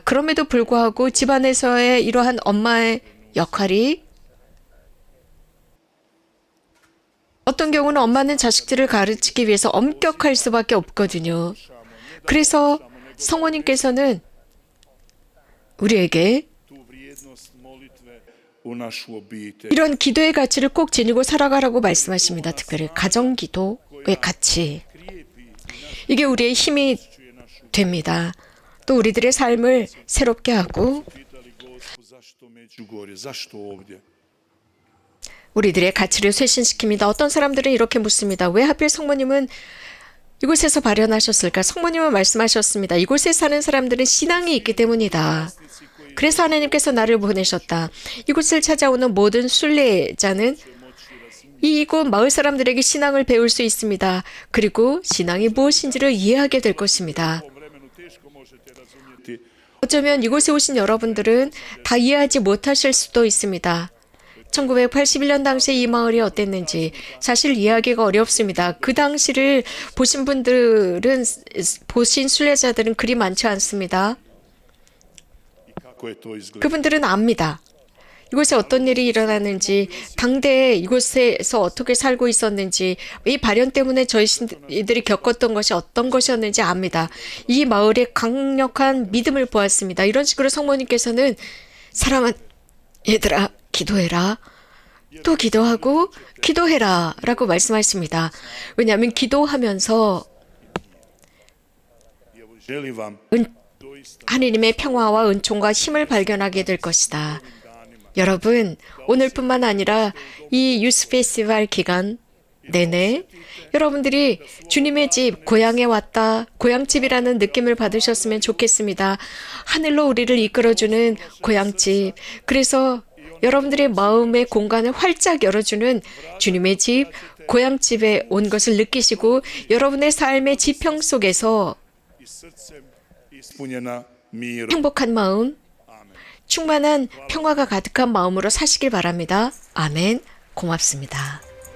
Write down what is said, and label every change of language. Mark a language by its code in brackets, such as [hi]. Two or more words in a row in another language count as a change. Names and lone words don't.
[ko] 그럼에도 불구하고 집안에서의 이러한 엄마의 역할이 어떤 경우는 엄마는 자식들을 가르치기 위해서 엄격할 수밖에 없거든요. 그래서 성모님께서는 우리에게 [hr] tu vrijednost molitve u našu obitelj. [ko] 이런 기도의 가치를 꼭 지니고 살아가라고 말씀하십니다. 특별히 가정 기도의 가치. 이게 우리의 힘이 됩니다. 또 우리들의 삶을 새롭게 하고 [hr] Pitali Gospu zašto Međugorje, zašto ovdje? [ko] 우리들의 가치를 쇄신시킵니다. 어떤 사람들은 이렇게 묻습니다. 왜 하필 성모님은 이곳에서 발현하셨을까? 성모님은 말씀하셨습니다. 이곳에 사는 사람들은 신앙이 있기 때문이다. 그래서 하나님께서 나를 보내셨다. 이곳을 찾아오는 모든 순례자는 이곳 마을 사람들에게 신앙을 배울 수 있습니다. 그리고 신앙이 무엇인지를 이해하게 될 것입니다. [hr] U vremenu teško možete razumjeti. [ko] 어쩌면 이곳에 오신 여러분들은 다 이해하지 못하실 수도 있습니다. 1981년 당시에 이 마을이 어땠는지 사실 이해하기가 어렵습니다. 그 당시를 보신 분들은, 보신 순례자들은 그리 많지 않습니다. [hr] I kako je to izgledalo? [ko] 그분들은 압니다. 이곳에 어떤 일이 일어났는지, 당대에 이곳에서 어떻게 살고 있었는지, 이 발현 때문에 저희들이 겪었던 것이 어떤 것이었는지 압니다. 이 마을의 강력한 믿음을 보았습니다. 이런 식으로 성모님께서는 사랑한 얘들아, 기도해라. 또 기도하고 기도해라 라고 말씀하십니다. 왜냐하면 기도하면서 [hr] I evo, želim vam doista [ko] 하느님의 평화와 은총과 힘을 발견하게 될 것이다. 여러분, 오늘뿐만 아니라 이 유스 페스티벌 기간 내내 여러분들이 주님의 집, 고향에 왔다, 고향집이라는 느낌을 받으셨으면 좋겠습니다. 하늘로 우리를 이끌어주는 고향집. 그래서 여러분들의 마음의 공간을 활짝 열어주는 주님의 집, 고향집에 온 것을 느끼시고 여러분의 삶의 지평 속에서 [hr] i srcem ispunjena mirom. [ko] 행복한 마음, 충만한 평화가 가득한 마음으로 사시길 바랍니다. 아멘. 고맙습니다.